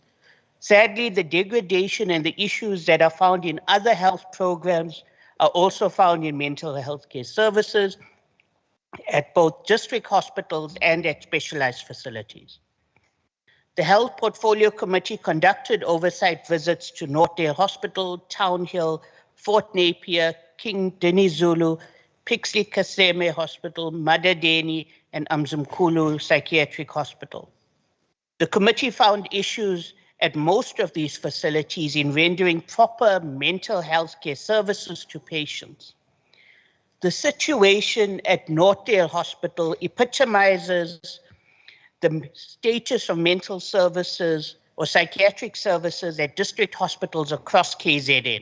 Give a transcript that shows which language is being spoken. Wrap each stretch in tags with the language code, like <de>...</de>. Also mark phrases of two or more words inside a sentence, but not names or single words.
<en>Sadly, the degradation and the issues that are found in other health programs are also found in mental health care services at both district hospitals and at specialized facilities. The Health Portfolio Committee conducted oversight visits to Northdale Hospital, Townhill, Fort Napier, King Dinizulu, Pixley Kaseme Hospital, Madadeni, and Mzimkhulu Psychiatric Hospital. The committee found issues at most of these facilities in rendering proper mental health care services to patients. The situation at Northdale Hospital epitomizes the status of mental services or psychiatric services at district hospitals across KZN.</en>